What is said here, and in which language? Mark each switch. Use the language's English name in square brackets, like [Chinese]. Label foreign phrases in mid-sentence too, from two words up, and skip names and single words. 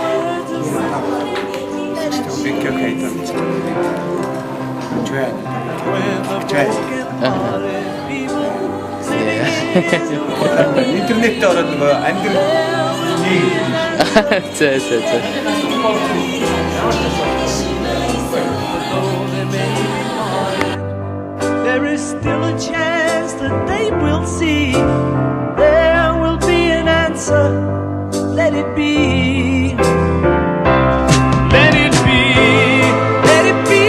[Mongolian] Бэнкэг хайдаг. Чуя. Интернетээр ороод нөгөө амьдрал За. [English] There is still a chance that they will see. There will be an answer. Let it be. Let it be. Let it be.